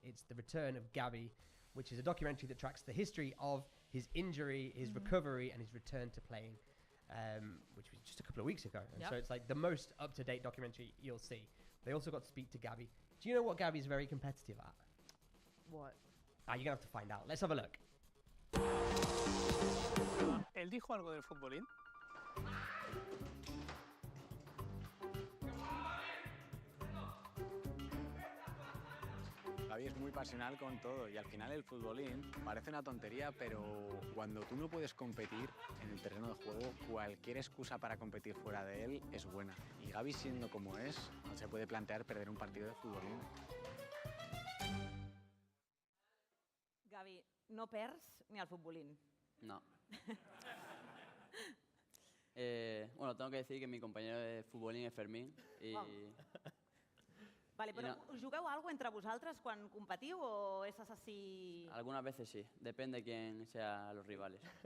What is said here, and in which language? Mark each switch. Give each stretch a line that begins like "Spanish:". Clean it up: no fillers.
English: It's The Return of Gabi, which is a documentary that tracks the history of his injury, his recovery, and his return to playing, which was just a couple of weeks ago. And so it's like the most up-to-date documentary you'll see. They also got to speak to Gabi. Do you know what Gabi's very competitive at? What? You're going to have to find out. Let's have a look.
Spanish: ¿Él dijo algo del futbolín? Gaby es muy pasional con todo y al final el futbolín parece una tontería, pero cuando tú no puedes competir en el terreno de juego, cualquier excusa para competir fuera de él es buena. Y Gaby, siendo como es, no se puede plantear perder un partido de futbolín.
Catalan: Gaby, no perds ni al futbolín. No.
Spanish: Bueno, tengo que decir que mi compañero de futbolín es Fermín y... Vale,
Catalan: I però no- us jugueu alguna cosa entre vosaltres quan competiu o és així...
Spanish: Algunas veces sí, depende de quién sean los rivales.